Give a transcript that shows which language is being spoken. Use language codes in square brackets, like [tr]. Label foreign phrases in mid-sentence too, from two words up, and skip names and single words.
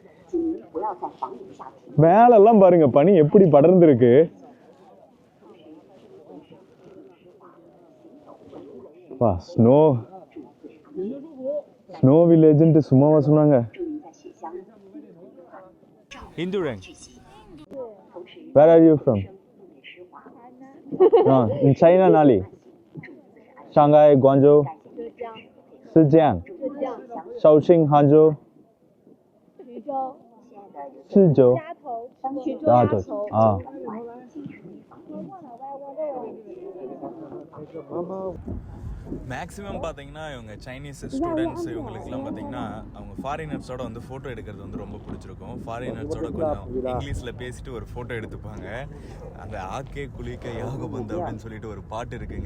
[ta] மேலெல்லாம் பாருங்க பனி எப்படி படர்ந்துருக்கு. ஸ்னோ ஸ்னோ வில்லேஜ்ன்ட்டு சும்மாவா சொன்னாங்க. Hinduran. [en] Where are you from? In China 哪里？ [zh] 上海、广州、浙江、绍兴、杭州、徐州、鸭头啊。 [ta] மேக்ஸிமம் பார்த்தீங்கன்னா இவங்க சைனீஸ் ஸ்டூடெண்ட்ஸ் இவங்களுக்குலாம் பார்த்தீங்கன்னா அவங்க ஃபாரினர்ஸோட வந்து ஃபோட்டோ எடுக்கிறது வந்து ரொம்ப பிடிச்சிருக்கும். ஃபாரினர்ஸோட கொஞ்சம் இங்கிலீஷில் பேசிட்டு ஒரு ஃபோட்டோ எடுத்துப்பாங்க. அந்த ஆக்கே குளிக்க யாக பந்து அப்படின்னு சொல்லிட்டு ஒரு பாட்டு இருக்குங்க.